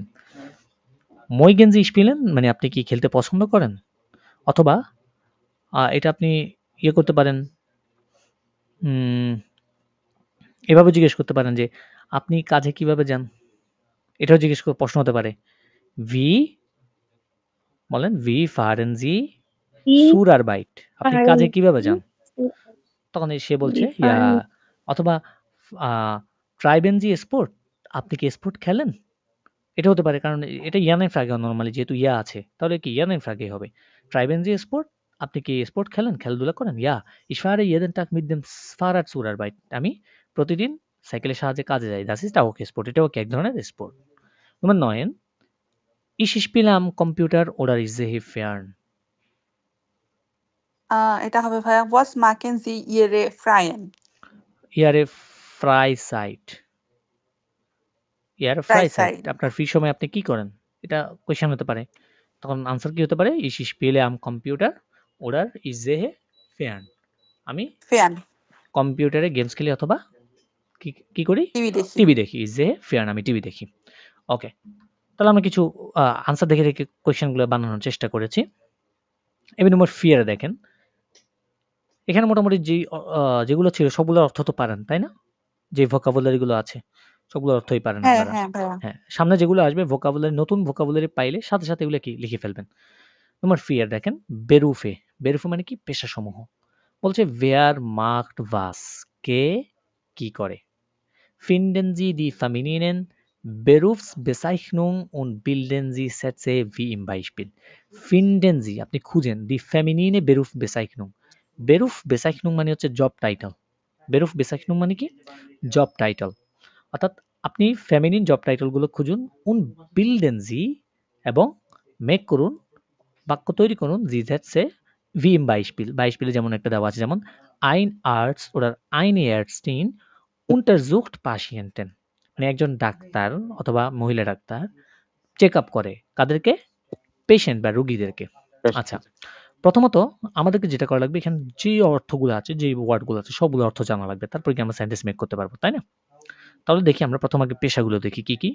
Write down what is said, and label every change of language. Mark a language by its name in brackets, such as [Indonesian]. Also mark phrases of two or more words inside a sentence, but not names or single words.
[German] Mögen Sie spielen [Bangla] মানে আপনি কি খেলতে পছন্দ করেন? অথবা এটা আপনি ইয়ে করতে পারেন, উম, এভাবে জিজ্ঞেস করতে পারেন যে আপনি কাজে কিভাবে যান? এটাও জিজ্ঞেস করে প্রশ্ন হতে পারে। Wie বলেন [German] wie fahren Sie Wie zur Arbeit? [Bangla] আপনি [German] fahren [Bangla] কাজে কিভাবে যান? [German] Sie? [Bangla] তখন সে বলছে [German] Wie ja। fahren অথবা treiben Sie Sport? [Bangla] আপনি কি স্পোর্ট খেলেন? এটা হতে পারে কারণ এটা [German] Ja-Nein-Frage [Bangla] নরমালি যেহেতু ইয়া আছে তাহলে কি [German] Ja-Nein-Frage [Bangla] হবে। [German] Treiben Sie Sport, আপনি কি স্পোর্ট খেলেন, খেলাধুলা করেন? ইয়া ich fahre jeden Tag mit dem Fahrrad zur Arbeit। [Bangla] আমি প্রতিদিন সাইকেলের সাহায্যে কাজে যাই। [German] das ist auch Sport। [Bangla] এটাও কি এক ধরনের স্পোর্ট। [German] Nummer 9 ich spiele am Computer oder ich sehe fern। [Bangla] এটা হবে ভাইয়া [German] was machen Sie Ihre Freien? ihre Freizeit। ihre Freizeit [Bangla] আপনার ফ্রি সময় আপনি কি করেন? এটা কোয়েশ্চেন হতে পারে। তখন আনসার কি হতে পারে? [German] ich spiele am Computer oder ich sehe fern। [Bangla] আমি [German] Fern। [Bangla] কম্পিউটারে গেমস খেলি অথবা কি করি? টিভি দেখি। টিভি দেখি। [German] ich sehe fern [Bangla] আমি টিভি দেখি। ওকে, তাহলে আমরা কিছু আনসার দেখে রেখে কোয়েশ্চেনগুলো বানানোর চেষ্টা করেছি। এবার [German] Nummer vier [Bangla] দেখেন, এখানে মোটামুটি যেগুলো ছিল সবগুলোর অর্থ তো পারেন, তাই না? যে ভোকাবুলারি গুলো আছে সবগুলোর অর্থই পারেন হ্যাঁ আপনারা। হ্যাঁ ভাইয়া। হ্যাঁ, সামনে যেগুলো আসবে ভোকাবুলারি, নতুন ভোকাবুলারি পাইলে সাথে সাথে এগুলো কি লিখে ফেলবেন। [German] Nummer vier [Bangla] দেখেন বেরুফে। বেরুফে মানে কি? পেশাসমূহ। বলছে [German] Wer macht was, [Bangla] কে কি করে। [German] Finden Sie die femininen Berufsbezeichnungen und bilden Sie Sätze wie im Beispiel। Finden Sie [Bangla] আপনি খুঁজেন [German] die feminine Berufsbezeichnung। [Bangla] Berufsbezeichnung মানে হচ্ছে [English] job title. [Bangla] Berufsbezeichnung মানে কি? [English] job title. [Bangla] অর্থাৎ আপনি ফেমিনিন জব টাইটেল গুলো খুঁজুন [German] und bilden Sie [Bangla] এবং মেক করুন, বাক্য তৈরি করুন [German] Sie Sätze wie im Beispiel। Beispiele [Bangla] যেমন একটা দেওয়া আছে, যেমন [German] ein Arzt oder eine Ärztin untersucht Patienten। [Bangla] মানে একজন ডাক্তার অথবা মহিলা ডাক্তার [English] check up [Bangla] করে কাদেরকে? পেশেন্ট বা রোগীদেরকে। আচ্ছা, প্রথমত আমাদেরকে যেটা করা লাগবে, এখানে যে অর্থগুলো আছে, যে ওয়ার্ডগুলো আছে সবগুলো অর্থ জানা লাগবে, তারপরে কি আমরা [English] sentence make [Bangla] করতে পারবো, তাই না? তাহলে দেখি আমরা প্রথম আগে পেশাগুলো দেখি কি কি।